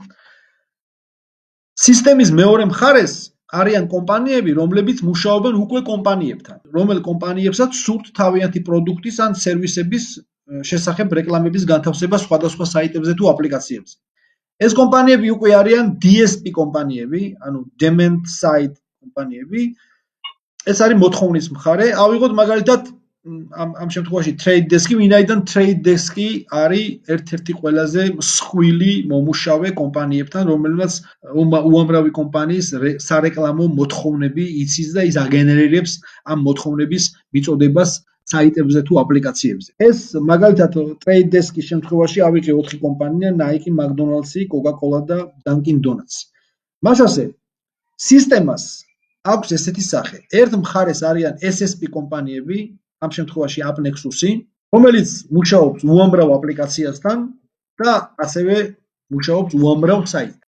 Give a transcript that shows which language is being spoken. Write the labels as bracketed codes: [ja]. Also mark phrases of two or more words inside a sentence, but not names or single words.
[ka] სისტემის მეორე მხარეს არიან კომპანიები, რომლებიც მუშაობენ უკვე კომპანიებთან, რომელ კომპანიებსაც სურთ თავიანთი პროდუქტის ან სერვისების შესახებ რეკლამების განთავსება სხვადასხვა საიტებზე თუ აპლიკაციებზე. ეს კომპანიები უკვე არიან DSP კომპანიები, ანუ [en] Demand Side [ka] კომპანიები. ეს არის მოთხოვნის მხარე. ავიღოთ მაგალითად ამ შემთხვევაში trade desk-ი, ვინაიდან trade desk-ი არის ერთ-ერთი ყველაზე მსხვილი მომუშავე კომპანიებთან, რომელმაც უამრავი კომპანიის სარეკლამო მოთხოვნები იცის და ის აგენერირებს ამ მოთხოვნების მიწოდებას საიტებზე თუ აპლიკაციებზე. ეს მაგალითად trade desk-ის შემთხვევაში ავიღე 4 კომპანია: Nike, McDonald's, Coca-Cola და Dunkin' Donuts. მას ასე სისტემას აქვს ესეთი სახე. ერთ მხარეს არიან SSP კომპანიები, ამ შემთხვევაში AppNexus-ი, რომელიც მუშაობს უამრავ აპლიკაციასთან და ასევე მუშაობს უამრავ საიტთან.